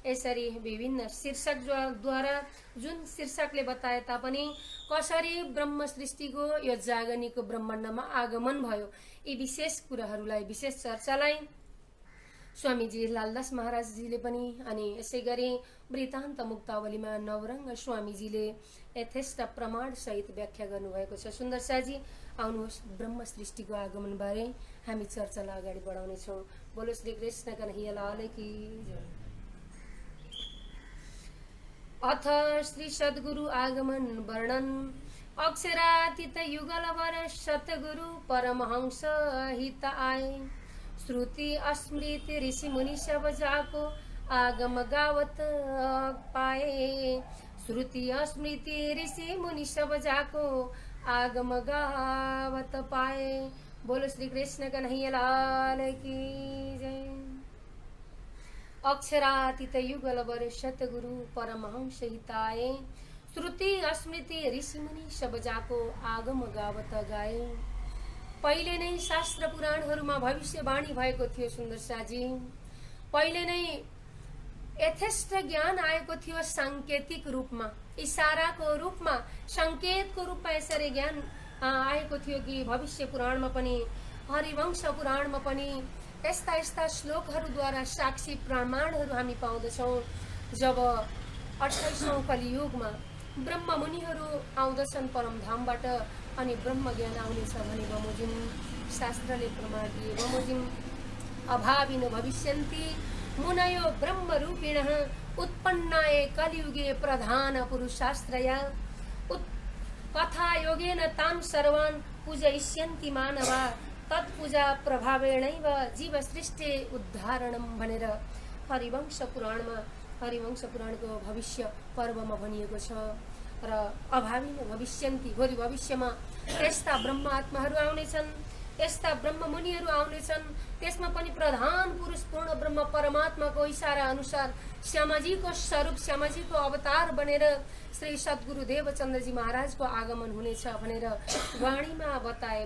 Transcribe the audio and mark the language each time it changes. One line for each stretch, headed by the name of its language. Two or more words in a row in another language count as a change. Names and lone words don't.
Nepali: यसरी विभिन्न शीर्षकद्वारा जुन शीर्षकले बताए तापनि कसरी ब्रह्म सृष्टिको यो जागनिको ब्रह्माण्डमा आगमन भयो यी विशेष कुराहरूलाई विशेष चर्चालाई स्वामीजी लालदास महाराजजीले पनि अनि यसै गरी वृत्तान्त मुक्तावलीमा नवरङ्ग स्वामीजीले यथेष्ट प्रमाण सहित व्याख्या गर्नुभएको छ। सुन्दर शाहजी आउनुहोस्, ब्रह्म सृष्टिको आगमन बारे हामी चर्चालाई अगाडि बढाउनेछौँ।
Hindi: बोलो श्री कृष्ण कन्हैया लाल की जय। अथ श्री सद्गुरु आगमन वर्णन अक्षरातीत युगलवर सतगुरु परमहंस हित आए श्रुति स्मृति ऋषि मुनि सब जाको आगम गावत पाए श्रुति स्मृति ऋषि मुनि सब जाको आगम गावत पाए। बोलो श्री कृष्ण कन्हैया लाल की जय। अक्षरातीत युगलवर सतगुरु परमहंस हिताए श्रुति स्मृति ऋषि मुनि सब जाको आगम गावत गाए।
Nepali: पहिले नै शास्त्र पुराणहरूमा भविष्यवाणी भएको थियो सुन्दर शाहजी। पहिले नै यथेष्ट ज्ञान आएको थियो सांकेतिक रूपमा, इशाराको रूपमा, संकेतको रूपमा यसरी ज्ञान आएको थियो कि भविष्य पुराणमा पनि हरिवंश पुराणमा पनि यस्ता यस्ता श्लोकहरूद्वारा साक्षी प्रमाणहरू हामी पाउँदछौँ। जब 28औं कलियुगमा ब्रह्म मुनिहरू आउँदछन् परमधामबाट अनि ब्रह्म ज्ञान आउनेछ भने बमोजिम शास्त्रले प्रमाण दिए।
Sanskrit: बमोजिम अभाविनो भविष्यन्ति मुनयो ब्रह्म रूपिणः उत्पन्नाये कलियुगे प्रधान पुरुषास्त्रया कथा योगेन तान् सर्वान् पूजयिष्यन्ति मानवा तत्पूजा प्रभावेणैव जीव सृष्टि उद्धारणम
Nepali: भनेर हरिवंश पुराणको भविष्य पर्वमा भनिएको छ। र
Sanskrit: अभाविनो भविष्यन्ति
Nepali: भोलि भविष्यमा यस्ता ब्रह्म आत्माहरू आउनेछन्, यस्ता ब्रह्म मुनिहरू आउनेछन्, त्यसमा पनि प्रधान पुरुष पूर्ण ब्रह्म परमात्माको इशारा अनुसार श्यामाजीको स्वरूप श्यामाजीको अवतार बनेर श्री सद्गुरु देवचन्द्रजी महाराजको आगमन हुनेछ भनेर वाणीमा बताए।